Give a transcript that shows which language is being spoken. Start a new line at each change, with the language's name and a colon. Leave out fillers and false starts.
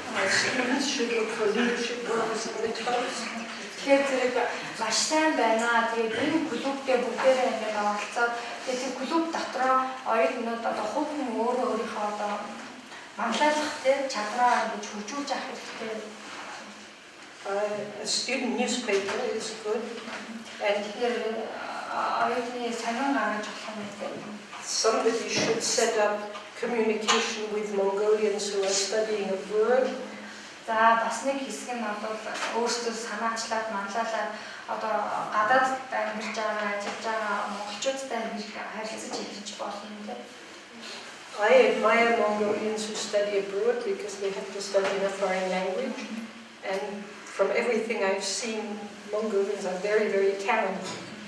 English: Students should look for leadership roles in the clubs.
Mongolian: Тэгэхээр зэрэг маш сайн байна. Тэгээд энэ клубтэй бүгдээрээ ингээд оролцоод тэгээд тэр клуб дотроо оюутнууд одоо хувь хүн өөрийнхөө одоо манлайлах тийм чадвараа ингэж хөгжүүлж авах хэрэгтэй.
English: A student newspaper is good. And
Mongolian: Тэгэхээр оюутны сонин гаргаж болох юм байна.
English: somebody should set up communication with Mongolians who are studying abroad.
Mongolian: За бас нэг хэсэг нь бол өөрсдөө санаачлаад манлайлаад одоо гадаад амьдарч байгаа, ажиллаж байгаа монголчуудтай харилцаж эхэлж болно тийм.
English: I admire Mongolians who study abroad because they have to study in a foreign language. And from everything I've seen, Mongolians are very, very talented.